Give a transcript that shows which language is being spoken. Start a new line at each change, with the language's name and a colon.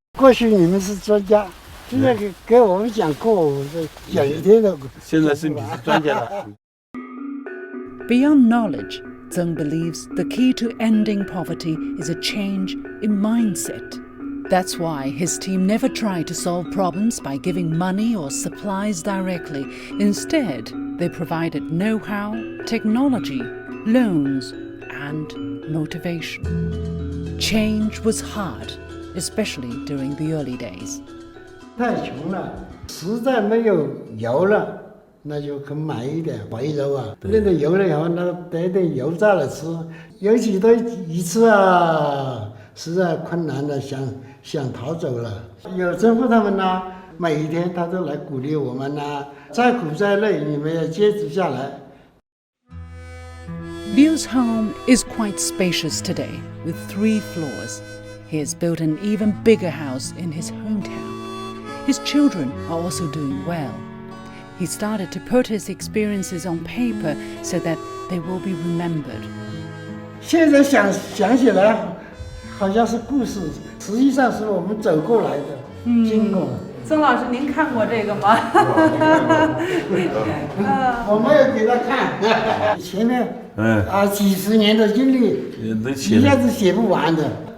Chinese: 过去你们是专家，现在给我们讲课，我讲一天的。现在是你是专家了。
English: Beyond knowledge, Zeng believes the key to ending poverty is a change in mindset. That's why his team never tried to solve problems by giving money or supplies directly. Instead, they provided know-how, technology, loans, and motivation. Change was hard, especially during the early days.
Chinese: 太穷了，实在没有油了，那就肯买一点肥肉啊。那个油了以后，那得点油炸了吃，有几多一次啊，实在困难的想逃走了。有政府他们呢，每一天他都来鼓励我们呢，再苦再累，你们要坚持下来。
English: Liu's home is quite spacious today, with 3 floors. He has built an even bigger house in his hometown. His children are also doing well. He started to put his experiences on paper so that they will be remembered.
Chinese: 现在想起来，好像是故事，实际上是我们走过来的经过。曾老师，您看过这个吗？我没有给他看，前面几十年的经历，一下子写不完的。